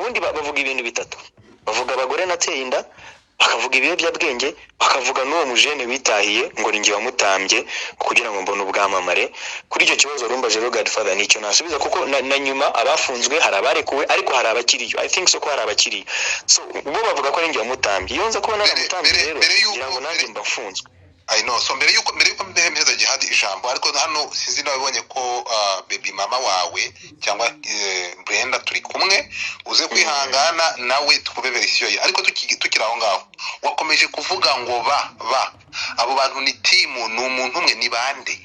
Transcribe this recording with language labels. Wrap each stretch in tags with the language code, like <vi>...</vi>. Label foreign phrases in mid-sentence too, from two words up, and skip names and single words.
<rw>Ubundi bavuga ibintu bitatu: bavuga abagore nateye inda, bakavuga ibiyobyabwenge, bakavuga n'uwo mujene witahiye ngo ni njye wamutambye kugira ngo mbone ubwamamare. Kuri icyo kibazo rumba rero Godfather nicyo nasubiza, kuko na nyuma abafunzwe hari abarekuwe, ariko hari abakiriyo.</rw> <en>I think so</en> <rw>ko hari abakiriyo. So bo bavuga ko ari njye wamutambye. Iyo nza kuba naramutambye rero kugira ngo nanjye mbafunzwe.</rw> <en>I know.</en> <rw>So mbere yuko mpeza Jihad ijambo, ariko hano sinzi nabibonye ko</rw> <en>baby mama</en> <rw>wawe cyangwa Brenda turi kumwe, uze kwihangana nawe tukube verisiyo ye. Ariko tukira aho ngaho wakomeje kuvuga ngo abo bantu ni timu, ni umuntu umwe, ni bande?</rw>